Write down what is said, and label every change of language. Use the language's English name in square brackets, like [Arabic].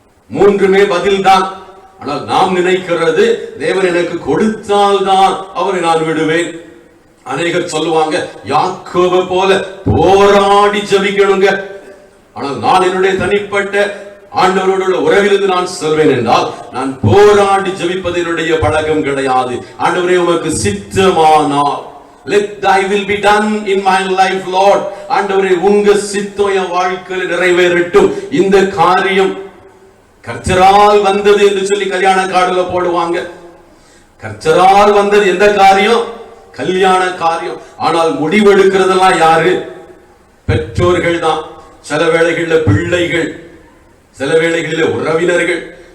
[Tamil] 3மே பதில் தான். ஆனால் நாம் நினைக்கிறது, தேவன் எனக்கு கொடுத்தால்தான் அவரை நான் விடுவேன். அநேகர் சொல்லுவாங்க, யாக்கோபு போல போராடி ஜெபிக்கணுங்க. ஆனால் நான் என்னுடைய தனிப்பட்ட ஆண்டவரோடு உள்ள உறவிலிருந்து நான் சொல்வேன் என்றால், நான் போராடி ஜெபிப்பது என்னுடைய பழக்கம் கிடையாது. ஆண்டவரே, உமக்கு சித்தமானால், [English] let thy will be done in my life Lord. [Tamil] ஆண்டவரே, உங்க சித்தம் என் வாழ்க்கையில் நிறைவேறட்டும். இந்த காரியம் கர்த்தரால் வந்தது என்று சொல்லி கல்யாண கார்டுல போடுவாங்க. கர்த்தரால் வந்தது எந்த காரியம்? கல்யாண காரியம். ஆனால் முடிவெடுக்கிறதெல்லாம் யாரு? பெற்றோர்கள் தான். சில வேளைகளில் பிள்ளைகள், சில வேளைகளில் உறவினர்கள்.